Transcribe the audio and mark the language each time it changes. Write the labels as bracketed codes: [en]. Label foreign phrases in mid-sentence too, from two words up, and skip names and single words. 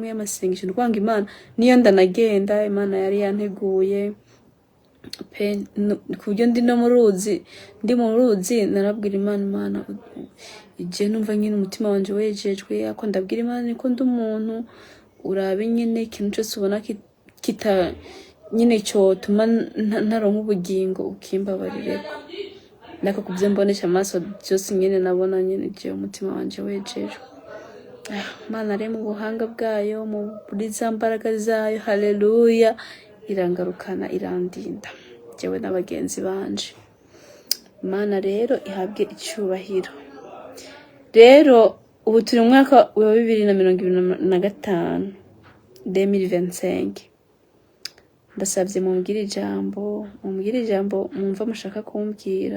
[rn] y'amasengesho ndwanga Imana, niyo ndanagenda Imana yari yanteguye pe ku buryo ndi mu ruzi narabwira Imana ije numva nyine umutima wanje wejejwe, ako ndabwira Imana niko ndi umuntu urabe nyine ikintu cyose ubona kita nyine cyo tuma ntaronka ubugingo ukimbabarireko, nako kubyo mbonesha amaso byose nyine nabona nyine je umutima wanje wejejwe. Imana ari mu buhanga bwayo, muri za mbaraga zayo, haleluya, irangarukana irandinda jewe n'abagenzi banje. Imana rero ihabwe icyubahiro. Rero ubu turi mu mwaka wa 2025 2025. Ndasabye mumbwire ijambo mwumva mushaka kumbwira.